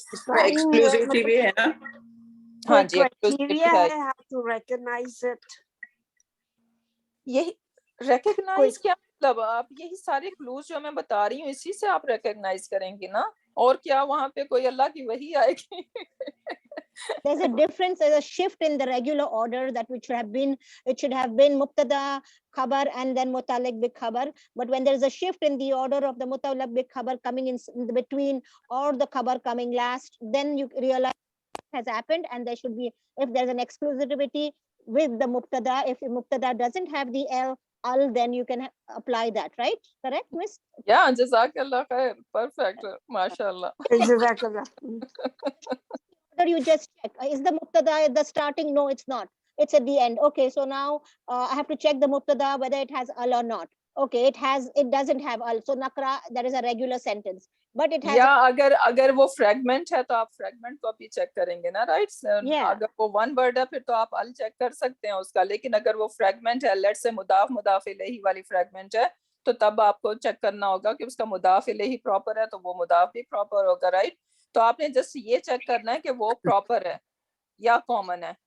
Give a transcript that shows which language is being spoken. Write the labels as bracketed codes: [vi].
[ur] اس میں ایکسکلوزیوٹی بھی ہے نا؟ ہاں کوئی جی [en] criteria ہے how to recognize it؟ [ur] یہی ریکگنائز کیا مطلب؟ آپ یہی سارے کلوز جو میں بتا رہی ہوں اسی سے آپ ریکگنائز کریں گی نا، اور کیا وہاں پہ کوئی اللہ کی وحی آئے گی؟ [en] There's a difference, there's a shift in the regular order that it should have been mubtada, khabar, and then muta'alliq bi khabar. But when there is a shift in the order of the muta'alliq bi khabar coming in the between, or the khabar coming last, then you realize what has happened, and there should be, if there's an exclusivity with the mubtada, if the mubtada doesn't have the al, then you can apply that, right? Correct, miss? [ar] یا جزاک اللہ خیر، پرفیکٹ، ماشاء اللہ. Jazakallah. [en] You just check, is the mubtada at the starting? No, it's not, it's at the end. Okay, so now I have to check the mubtada whether it has al or not. Okay, it doesn't have al, so nakra, that is a regular sentence, but it has [ur] یا اگر وہ fragment ہے تو آپ fragment کو بھی check کریں گے نا، رائٹ؟ اگر وہ ون ورڈ ہے پھر تو آپ ال چیک کر سکتے ہیں اس کا، لیکن اگر وہ فریگمنٹ ہے، لیٹ سے مضاف الیہ والی فریگمنٹ ہے، تو تب آپ کو چیک کرنا ہوگا کہ اس کا مضاف الیہ پراپر ہے تو وہ مضاف بھی پراپر ہوگا، رائٹ؟ تو آپ نے جسٹ یہ چیک کرنا ہے کہ وہ پراپر ہے یا کامن ہے.